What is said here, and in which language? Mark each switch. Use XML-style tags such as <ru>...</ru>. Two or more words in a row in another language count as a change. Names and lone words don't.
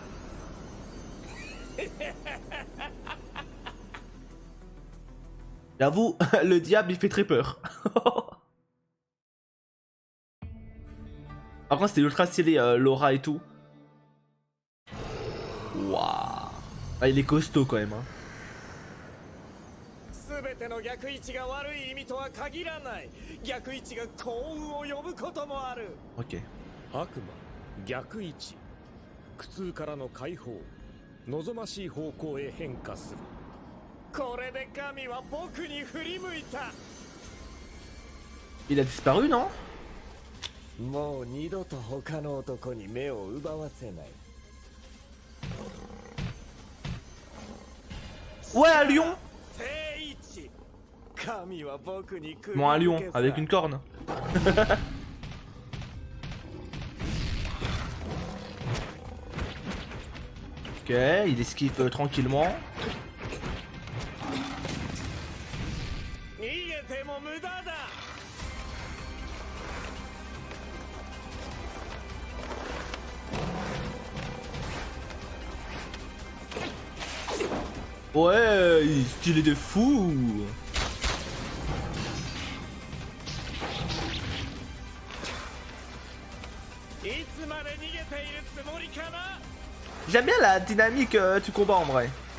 <fr>J'avoue, le diable il fait très peur. Par contre c'était ultra stylé l'aura et tout. Waouh. Ah, il est costaud quand même hein.</fr> <ja>全ての逆位置が悪い意味とは限らない。逆位置が幸運を呼ぶこともある。</ja> <fr>Ok.</fr> <ja>悪魔逆位置苦痛からの解放望ましい方向へ変化する。これで神は僕に振り向いた。</ja> <fr>Il a disparu non?</fr> <ja>もう二度と他の男に目を奪わせない。</ja> <fr>Ouais un lion.</fr> <ja>聖一。神は僕に来る。</ja> <fr>Bon un lion avec une corne. Ok, il esquive tranquillement.</fr> <ja>逃げても無駄だ。</ja> <fr>Ouais, il est stylé de fou. J'aime bien la dynamique du combat en vrai.</fr>